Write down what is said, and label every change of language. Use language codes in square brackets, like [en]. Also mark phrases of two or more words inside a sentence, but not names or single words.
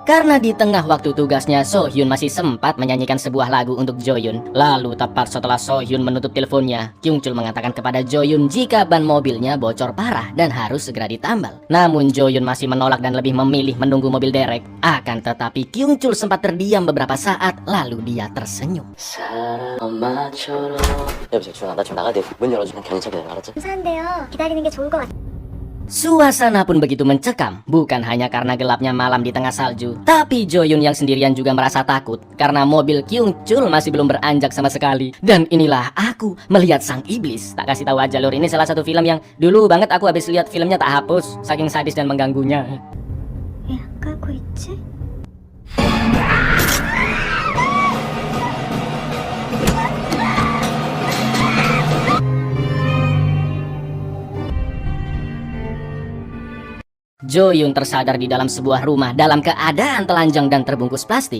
[id] Karena di tengah waktu tugasnya So Hyun masih sempat menyanyikan sebuah lagu untuk Jo Yun. Lalu tepat setelah So Hyun menutup teleponnya, Kyung Chul mengatakan kepada Jo Yun jika ban mobilnya bocor parah dan harus segera ditambal. Namun Jo Yun masih menolak dan lebih memilih menunggu mobil derek. Akan tetapi Kyung Chul sempat terdiam beberapa saat, lalu dia tersenyum. [ko] 여보세요, 주원아, 나 지금 나가야 돼. 문 열어주면 견인차게 내려, 알았지? 감사한데요. 기다리는 게 좋을 것 같아요. [id] Suasana pun begitu mencekam, bukan hanya karena gelapnya malam di tengah salju, tapi Jo Yun yang sendirian juga merasa takut karena mobil Kyung Chul masih belum beranjak sama sekali. Dan inilah aku melihat sang iblis. Tak kasih tahu aja lur, ini salah satu film yang dulu banget aku habis lihat filmnya tak hapus, saking sadis dan mengganggunya. [ko] 왜 안 가고 있지? [id] Jo Yun tersadar di dalam sebuah rumah dalam keadaan telanjang dan terbungkus plastik.